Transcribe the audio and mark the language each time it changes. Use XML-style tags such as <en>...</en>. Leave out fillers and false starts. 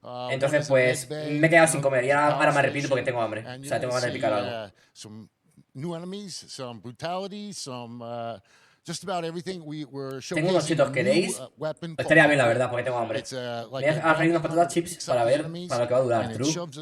<es>Entonces, pues, me he quedado sin comer y ahora me arrepiento porque tengo hambre. O sea, tengo ganas de picar algo.</es> <en>New enemies, some brutality, some just about everything.</en> <es>Tengo unos chitos, ¿queréis? Estaría bien, la verdad, porque tengo hambre. Voy a freír unas patatas chips para ver para lo que va a durar.</es> <en>True.</en>